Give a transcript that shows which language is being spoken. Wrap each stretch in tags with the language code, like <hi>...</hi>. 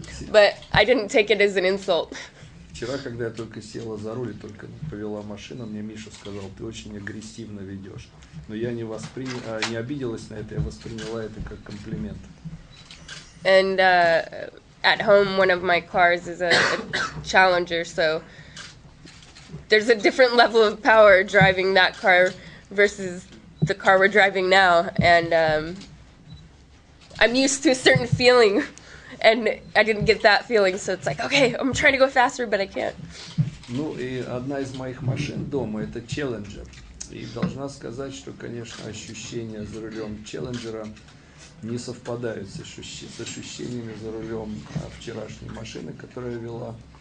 <en>But I didn't take it as an insult.</en> <ru>Вчера, когда я только села за руль и только повела машину, мне Миша сказал: ты очень агрессивно ведешь. Но я не обиделась на это, я восприняла это как комплимент.</ru> <en>And at home, one of my cars is a Challenger, so there's a different level of power driving that car versus the car we're driving now. And I'm used to a certain feeling, and I didn't get that feeling, so it's like, okay, I'm trying to go faster, but I can't.</en> <ru>Ну и одна из моих машин дома это Challenger. И должна сказать, что, конечно, ощущения за рулем Челленджера не совпадают с ощущениями за рулем вчерашней машины, которую я вела.</ru>